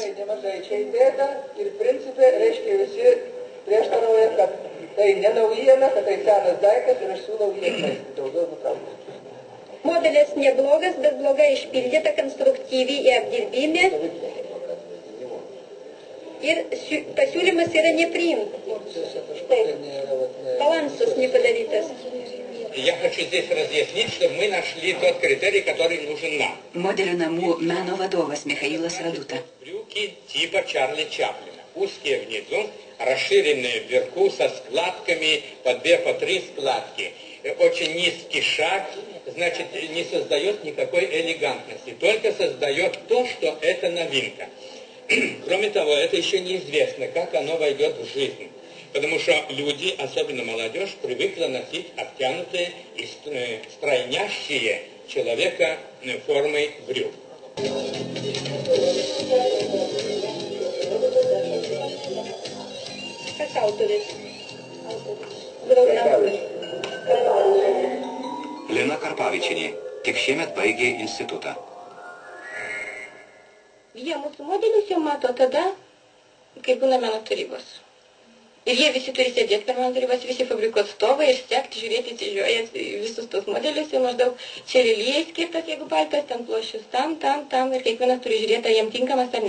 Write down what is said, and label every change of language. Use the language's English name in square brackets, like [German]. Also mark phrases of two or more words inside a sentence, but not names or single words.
[Lithuanian] Nemažai čia įdėta ir principai, reiškia, visi prieštarauja, kad tai ne naujiena, kad tai senas daiktas ir aš siūlau jį atmesti, daugiau nutraukti. Modelis neblogas, bet blogai išpildyta, konstruktyviai į apdirbimį. Ir pasiūlymas yra nepriimtas. [Russian] Балансус не подаритесь. Я хочу здесь разъяснить, что мы нашли тот критерий, который нужен нам. [Lithuanian] Modelių namų meno vadovas Michailas Raduta. [Russian] Брюки типа Чарли Чаплина. Узкие внизу, расширенные вверху, со складками по 2-3 складки. Очень низкий шаг, значит, не создает никакой элегантности. Только создает то, что это новинка. Кроме того, это еще неизвестно, как оно войдет в жизнь. Потому что люди, особенно молодежь, привыкла носить обтянутые и стройнящие человека формы брюк. Как авторы. [Lithuanian] Lina Karpavičienė tik šiemet baigė institutą. Jie mūsų modelius jau mato tada, kai būna meno tarybos. Ir jie visi turi sėdėti per meno tarybos, visi fabriko atstovai ir sekti, žiūrėti, atsižiūrėjęs visus tos modelius ir maždaug čia lelijai skirtas, jeigu paltas, ten plošius tam, ir kiekvienas turi žiūrėti, ar jiem tinkamas ar ne.